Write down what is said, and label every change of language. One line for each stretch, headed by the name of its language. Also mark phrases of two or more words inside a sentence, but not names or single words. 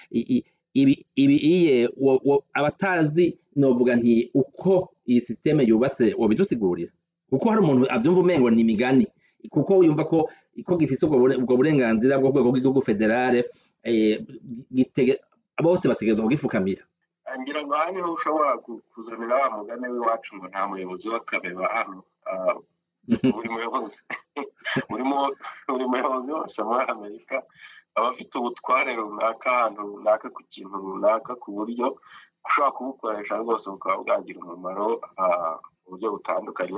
Rundi: Iye abatazi novuga nti uko iyi systeme yubatse wobidusigurira, kuko hari umuntu avyumva umengo ni imigani, kuko yumva ko gifise ubwo burenganzira bwo rwego rw'igihugu federale, bose bategerezwa kugifukamira. Ngira ngo aha niho ushobora kuzanira wa mugani w'iwacu ngo nta muyobozi w'akabeba hano. Buri muyobozi wose muri Amerika aba afite ubutware runaka ahantu runaka ku kintu runaka, ku buryo ushobora kubukoresha rwose bukaba bwagira umumaro mu buryo butandukanye.